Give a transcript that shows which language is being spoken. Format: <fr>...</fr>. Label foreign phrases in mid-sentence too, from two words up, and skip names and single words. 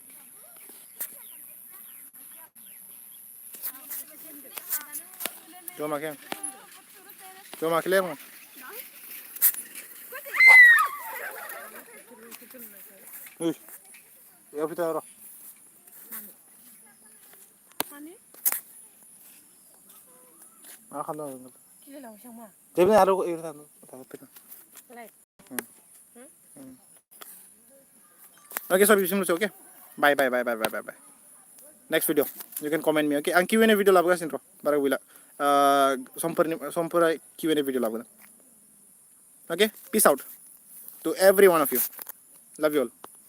<brx>जमाखैलै आं बेयाव फैथा र' मा खालामदों जेबो आरो</brx> <en>okay sir</en> <brx>बिसिमल'सै</brx> <en>okay bye bye bye bye bye bye bye next video you can comment me okay</en> <brx>आं Q&A भिडिअ लाबोगासिनो र' बारा गैला समफोरा Q&A भिडिअ लाबोगोन</brx> <en>okay peace out to every one of you love you all</en>